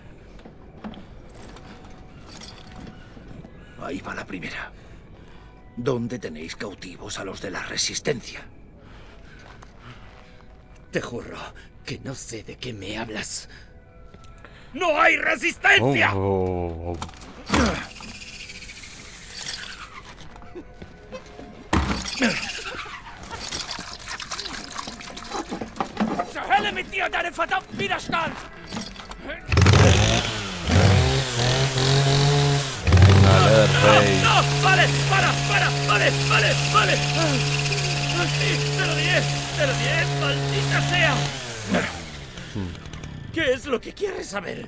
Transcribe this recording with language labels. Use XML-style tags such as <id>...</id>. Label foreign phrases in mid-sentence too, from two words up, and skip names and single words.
<es>Ahí va la primera. ¿Dónde tenéis cautivos a los de la Resistencia? Te juro que no sé de qué me hablas. ¡No hay resistencia!</es> <de>Zur Hölle mit dir und deinem verdammten Widerstand!</de> <es>¡No! ¡Vale! ¡Vale! ¡Sí! ¡Te lo diré! ¡Maldita sea! ¿Qué es lo que quieres saber?</es>